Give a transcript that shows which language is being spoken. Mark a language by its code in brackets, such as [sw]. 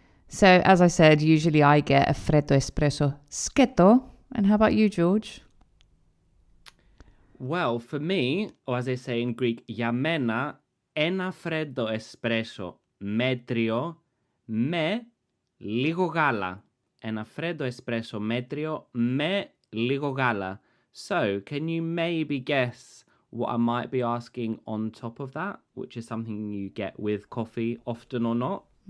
[en] So, as I said, usually I get a freddo espresso sketo. And how about you, George? Well, for me, or as they say in Greek, [el] για μένα, ένα φρέντο εσπρέσο μέτριο με λίγο γάλα. Ένα φρέντο εσπρέσο μέτριο με λίγο γάλα. [en] So, can you maybe guess what I might be asking on top of that, which is something you get with coffee often or not?